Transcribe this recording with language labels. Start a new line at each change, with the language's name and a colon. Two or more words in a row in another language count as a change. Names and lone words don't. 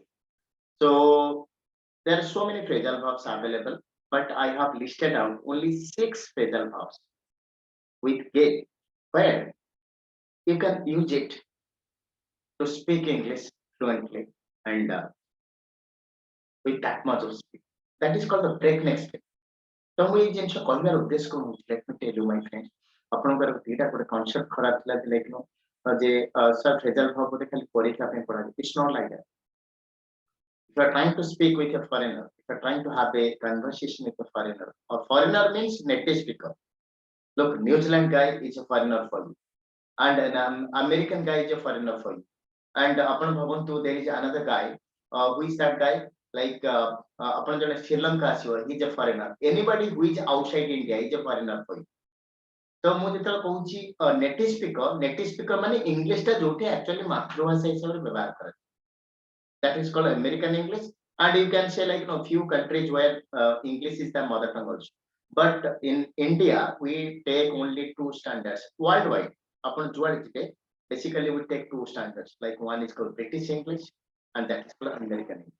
English: So there are so many phrasal verbs available, but I have listed out only 6 phrasal verbs with get, where you can use it to speak English fluently and with that much of speed. That is called the breakneck speed.
Odia: तो ମୁଁ ଏଇ ଜିନିଷ କହିବାର ଉଦ୍ଦେଶ୍ୟ କଣ ହଉଛି,
English: let me tell you my friends,
Odia: ଆପଣଙ୍କର ଦିଟା ଗୋଟେ କନସେପ୍ଟ ଖରାପ ଥିଲା ଯେ ଲାଇକ୍ ଯେ ସାର୍
English: phrasal verb
Odia: ବୋଧେ ଖାଲି ପରୀକ୍ଷା ପାଇଁ ପଢାଯାଏ.
English: It's not like that. If you are trying to speak with a foreigner, if you are trying to have a conversation with a foreigner, or foreigner means native speaker. Look, New Zealand guy is a foreigner for you, and an American guy is a foreigner for you. And upon Bhavantu, there is another guy. Who is that guy? Like upon Sri Lanka, he's a foreigner. Anybody who is outside India is a foreigner for you.
Odia: So ମୁଁ ଯେତେବେଳେ କହୁଛି
English: native speaker
Odia: ମାନେ English ଟା ଯୋଉଠି actually ମାତୃଭାଷା ହିସାବରେ ବ୍ୟବହାର କରାଯାଏ.
English: That is called American English, and you can say like few countries where English is the mother tongue also. But in India, we take only 2 standards worldwide. Upon today, basically we take 2 standards. Like one is called British English, and that is called American English.